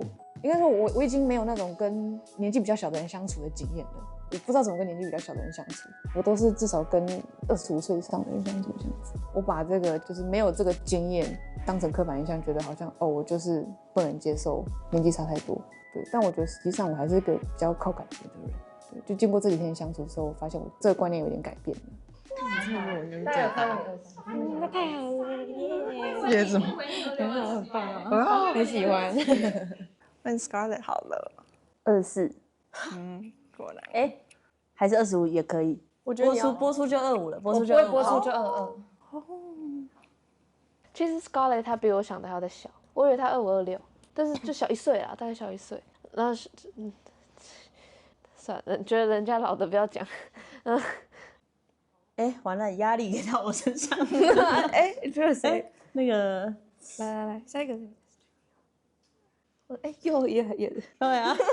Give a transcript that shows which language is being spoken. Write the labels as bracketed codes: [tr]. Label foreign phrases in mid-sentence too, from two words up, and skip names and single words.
[zh] 應該說我已經沒有那種跟年紀比較小的人相處的經驗了，我不知道怎麼跟年紀比較小的人相處，我都是至少跟25歲以上的人相處這樣子。我把這個就是沒有這個經驗當成刻板印象，覺得好像我就是不能接受年紀差太多。對，但我覺得實際上我還是一個比較靠感覺的人。對，就經過這幾天相處之後，我發現我這個觀念有點改變了。那太好了，也什么？很好，很棒啊，很喜歡。问 Scarlett 好了，24。果然。還是25也可以。我觉得播出就25了，播出就 25。播出就22。其實 Scarlett 她比我想的還要再小，我以為她25、26，但是就小1 歲啦，大概小1歲。然後算了，覺得人家老的不要講。完了，壓力給到我身上。這是誰？那個，來，下一個。也。對啊。